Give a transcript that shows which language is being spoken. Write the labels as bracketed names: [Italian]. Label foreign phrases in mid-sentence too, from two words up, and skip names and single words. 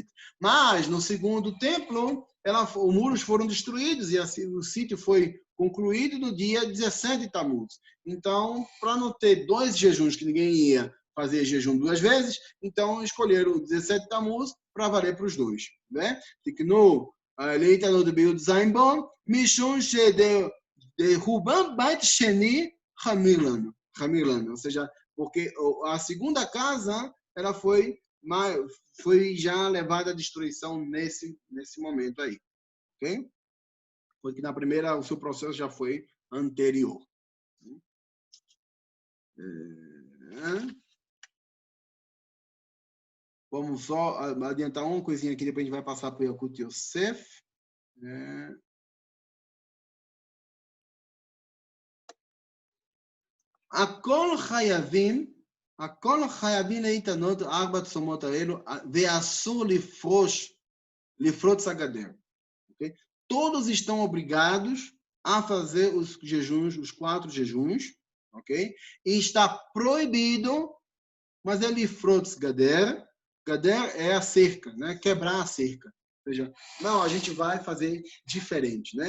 [Portuguese] Mas, no segundo templo, os muros foram destruídos e o sítio foi concluído no dia 17 de Tammuz. Então, para não ter 2 jejuns que ninguém ia fazer jejum 2 vezes, então escolheram o 17 de Tammuz para valer para os 2. Né? [Hebrew] תקנו להתעלות בי"ז בו, משום שדרובם בית שני חמיר לנו. [Portuguese] Ou seja, porque a segunda casa ela foi já levada à destruição nesse momento aí. Ok? Porque na primeira o seu processo já foi anterior. Vamos só adiantar uma coisinha aqui, depois a gente vai passar para o Yakut Yosef. [Hebrew] הכל חייבים להתענות 4 צומות האלו, ואסור לפרוץ הגדר. [Portuguese] Okay? Todos estão obrigados a fazer os jejuns, os 4 jejuns, ok? E está proibido, mas é [Hebrew] לפרוץ גדר. [Portuguese] Gader é a cerca, né? Quebrar a cerca. Ou seja, não, a gente vai fazer diferente, né?